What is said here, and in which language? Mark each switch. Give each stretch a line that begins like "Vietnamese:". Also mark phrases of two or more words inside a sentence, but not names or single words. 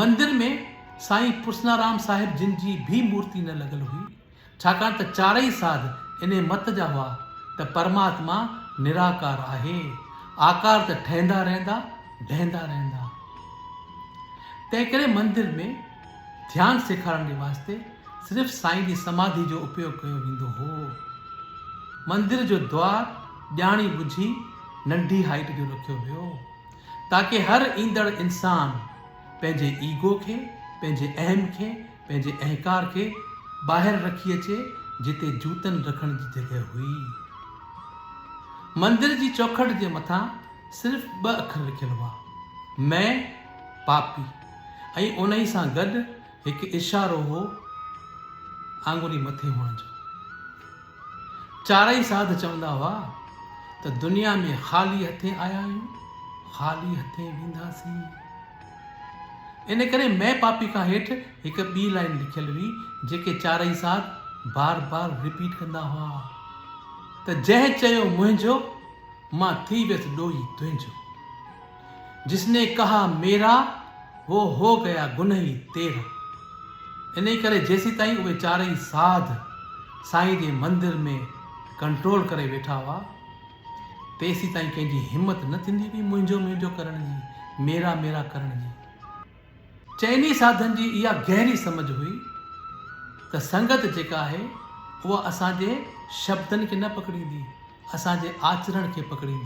Sindhi: मंदिर में साईं पुसनाराम साहिब जिन जी भी मूर्ति न लॻल हुई, छाकाणि त चारई साध इन मत जा हुआ त परमात्मा निराकार आहे, आकार त ठहंदा रहंदा, ढहंदा रहंदा। तंहिं करे मंदिर में ध्यानु सेखारण जे वास्ते सिर्फ़ु साईं जी समाधि जो उपयोग कयो वेंदो हो। मंदिर जो द्वार ॼाणी बुझी नंढी हाइट जो रखियो वियो, ताकि हर ईंदड़ इंसान पंहिंजे ईगो खे, पंहिंजे अहम खे, पंहिंजे अहंकार खे ॿाहिरि रखी अचे जिते जूतनि रखण जी जॻह हुई। मंदिर जी चौखट जे मथां सिर्फ़ु 2 अखर लिखियल हुआ,
Hindi: मैं पापी,
Sindhi: ऐं उन ई सां गॾु हिकु इशारो हो आंगुरी मथे हुअण जो। चारई साध चवंदा हुआ त दुनिया में ख़ाली हथे आया आहियूं, ख़ाली हथे वेंदासीं। इन करे
Hindi: मैं पापी
Sindhi: खां हेठि हिकु ॿी लाइन लिखियल हुई, जेके चारई साध बार बार रिपीट कंदा हुआ त जंहिं चयो मुंहिंजो, मां थी वियसि ॾोही तुंहिंजो।
Hindi: जिसने कहा मेरा, वो हो गया गुनही तेरा।
Sindhi: इन करे जेसीं ताईं उहे चारई साध साईं जे मंदिर में कंट्रोल करे वेठा हुआ, तेसीं ताईं कंहिंजी हिम्मत न थींदी हुई मुंहिंजो मुंहिंजो करण जी,
Hindi: मेरा मेरा
Sindhi: करण जी। चइनी साधन जी इहा गहरी समझ हुई त संगत जेका आहे उहा असांजे शब्दनि खे न पकड़ींदी, असांजे आचरण खे पकड़ींदी।